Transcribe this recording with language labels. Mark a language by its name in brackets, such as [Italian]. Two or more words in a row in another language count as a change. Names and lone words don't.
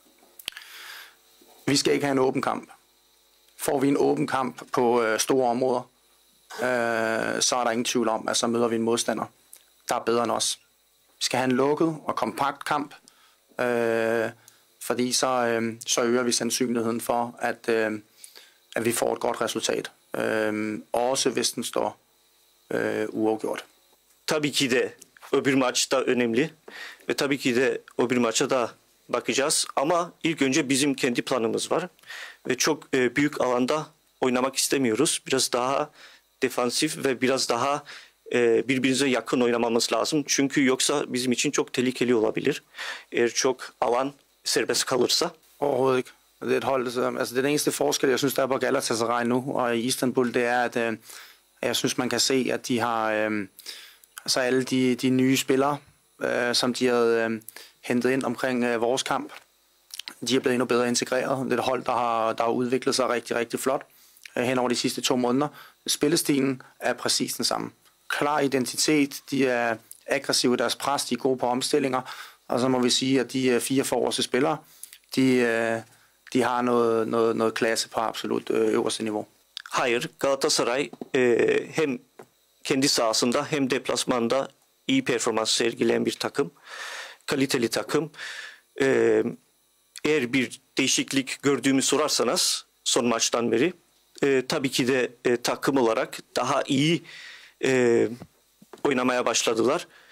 [Danish] Vi skal ikke have en åben kamp. Får vi en åben kamp på store områder, så er der ingen tvivl om, at så møder vi en modstander, der er bedre end os. Vi skal have en lukket og kompakt kamp, fordi så øger vi sandsynligheden for, at vi får et godt resultat. Også hvis den står uafgjort. [Turkish] Tabii ki de öbür maç da önemli ve tabii ki de öbür maça da bakacağız. Ama ilk önce bizim kendi planımız var ve çok büyük alanda oynamak istemiyoruz. Biraz daha defansif ve biraz daha birbirimize yakın oynamamız lazım. Çünkü yoksa bizim için çok tehlikeli olabilir. Eğer çok alan serbest kalırsa. [Danish] Overhovedet ikke. Det er et hold, altså den eneste forskel, jeg synes, der er på Galatasaray nu og i Istanbul, det er, at jeg synes, man kan se, at de har altså alle de nye spillere, som de havde hentet ind omkring vores kamp. De er blevet endnu bedre integreret. Det er et hold, der har udviklet sig rigtig flot hen over de sidste 2 måneder. Spillestilen er præcis den samme. Klar identitet, de er aggressive i deres pres, de er gode på omstillinger, og så må vi sige, at de 4 forreste spillere, de har noget klasse på absolut øverste niveau. [Turkish] Hayır, Galatasaray hem kendi sahasında hem deplasmanda iyi performans sergileyen bir takım. Kaliteli takım. Eğer bir değişiklik gördüğümü sorarsanız son maçtan beri tabii ki de takım olarak daha iyi oynamaya başladılar.